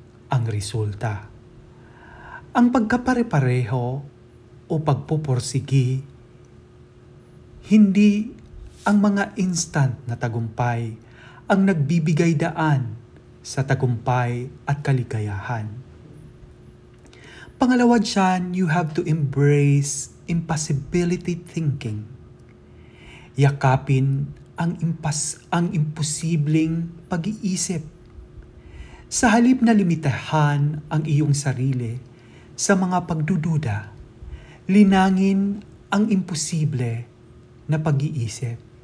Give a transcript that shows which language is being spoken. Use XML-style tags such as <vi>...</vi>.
<tl>Ang resulta, ang pagkapare-pareho o pagpupursigi, hindi ang mga instant na tagumpay ang nagbibigay daan sa tagumpay at kaligayahan. Pangalawa dyan,</tl> <en>you have to embrace impossibility thinking.</en> <tl>Yakapin ang imposibleng pag-iisip. Sa halip na limitahan ang iyong sarili sa mga pagdududa, linangin ang imposible na pag-iisip.</tl>